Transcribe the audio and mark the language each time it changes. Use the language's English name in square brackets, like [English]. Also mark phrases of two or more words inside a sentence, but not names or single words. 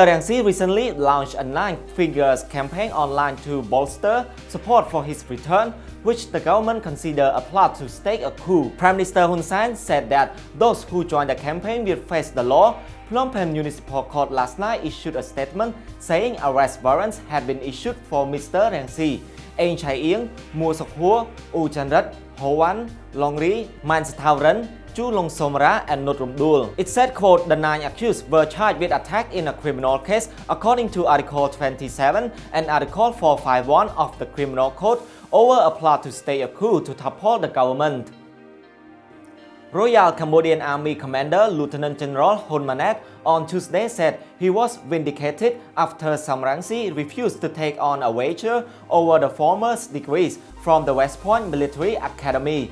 [English] Rainsy recently launched a 9-figure campaign online to bolster support for his return, which the government considered a plot to stake a coup. Prime Minister Hun Sen said that those who joined the campaign will face the law. Phnom Penh Municipal Court last night issued a statement saying arrest warrants had been issued for Mr. Rainsy, Ain Chai Ieng, Mua Sok Hua, U Chan Rat, Ho Wan, Long Ri, Man Sathao Ren, Chu Long Somara and Notrum Dul. It said, quote, the 9 accused were charged with attack in a criminal case according to Article 27 and Article 451 of the Criminal Code over a plot to stage a coup to topple the government. Royal Cambodian Army Commander Lieutenant General Hun Manet on Tuesday said he was vindicated after Sam Rainsy refused to take on a wager over the former's degrees from the West Point Military Academy.